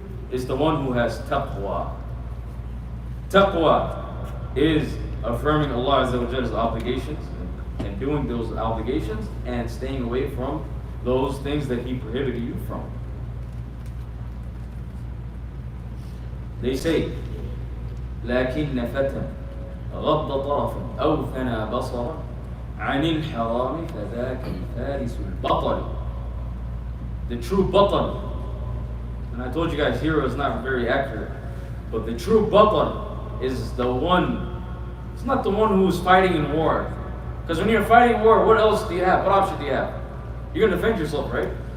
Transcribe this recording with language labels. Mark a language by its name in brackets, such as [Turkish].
[English] It's the one who has taqwa. Taqwa is affirming Allah's obligations and doing those obligations and staying away from those things that He prohibited you from. They say, [Arabic] لكن فتى غض طرف أو ثنى بصرا عن الحرام فذاك الفارس البطل. [English] The true batal, and I told you guys hero is not very accurate, but the true batal is the one, it's not the one who's fighting in war. Because when you're fighting in war, what else do you have? What option do you have? You're going to defend yourself, right?